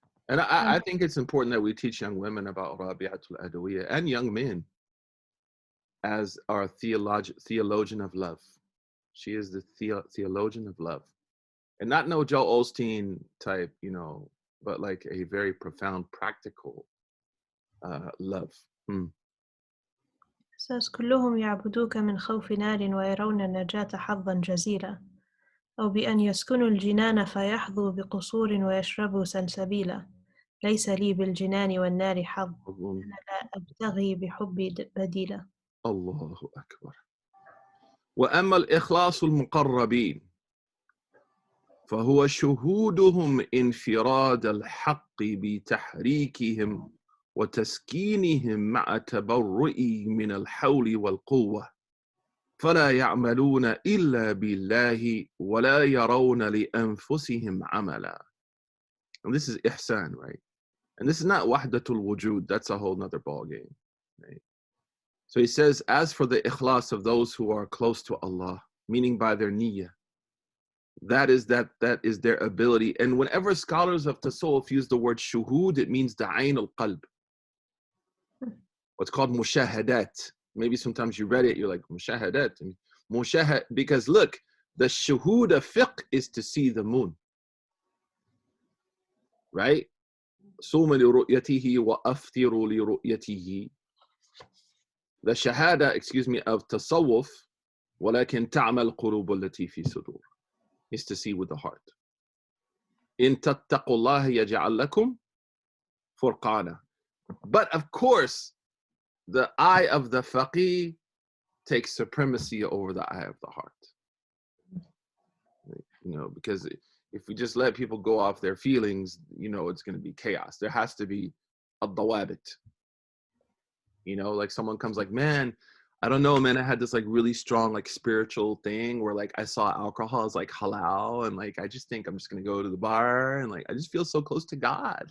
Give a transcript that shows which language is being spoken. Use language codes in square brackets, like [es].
[en] And I think it's important that we teach young women about Rabi'atul Adawiyya, and young men, as our theologian of love. She is the theologian of love. And not no Joel Osteen type, you know, but like a very profound, practical love. says [ar] كلهم يعبدوك من خوف نار ويرون النجاة حظا جزيلا أو بأن يسكنوا الجنان فيحظوا بقصور ويشربوا سلسبيلا ليس لي بالجنان والنار حظ أنا لا أبتغي بحبي بديلا. الله أكبر. وأما الإخلاص المقربين فهو شهودهم انفراد الحق بتحريكهم وتسكينهم مع تبرئي من الحول والقوة فلا يعملون إلا بالله ولا يرون لأنفسهم عملا. [en] And this is ihsan, right? And this is not wahdatul wujud. That's a whole nother ball game, right? So he says, as for the ikhlas of those who are close to Allah, meaning by their niyyah, that is their ability. And whenever scholars of tasawwuf use the word shuhud, it means the ayn al-qalb. What's called mushahadat. Maybe sometimes you read it, you're like, mushahadat. Because look, the shuhud of fiqh is to see the moon. Right? [ar] صوم لرؤيته وأفطر لرؤيته. [en] The shahada, of tasawwuf, [ar] ولكن تعمى القلوب التي في صدور, [en] is to see with the heart. [ar] إن تتقوا الله يجعل لكم فرقانا. [en] But of course, the eye of the faqih takes supremacy over the eye of the heart. You know, because if we just let people go off their feelings, you know, it's going to be chaos. There has to be a dawabit. You know, like someone comes like, man, I don't know, man, I had this like really strong like spiritual thing where like I saw alcohol as like halal, and like I just think I'm just going to go to the bar, and like I just feel so close to God.